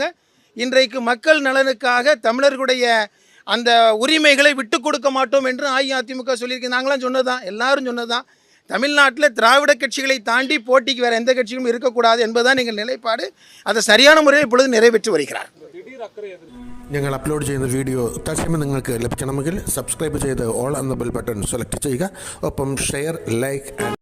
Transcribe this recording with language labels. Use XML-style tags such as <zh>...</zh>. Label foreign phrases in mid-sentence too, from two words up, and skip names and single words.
<ta>இன்றைக்கு மக்கள் நலனுக்காக தமிழர்களுடைய அந்த உரிமைகளை விட்டு கொடுக்க மாட்டோம் என்று அஇஅதிமுக சொல்லியிருக்கு. நாங்களாம் சொன்னது தான், எல்லாரும் சொன்னது தான். தமிழ்நாட்டில் திராவிட கட்சிகளை தாண்டி போட்டிக்கு வேறு எந்த கட்சியும் இருக்கக்கூடாது என்பதுதான் எங்கள் நிலைப்பாடு. அதை சரியான മുറയിൽ இப்பொழுது நிறைவேற்றி வருகிறார்.</ta> <ml>ഞങ്ങൾ അപ്ലോഡ് ചെയ്യുന്ന വീഡിയോ തത്സമയം നിങ്ങൾക്ക് ലഭിക്കണമെങ്കിൽ സബ്സ്ക്രൈബ് ചെയ്ത് ഓൾ എന്ന</ml> <en>bell button</en> <ml>സെലക്ട് ചെയ്യുക. ഒപ്പം ഷെയർ, ലൈക്ക്</ml>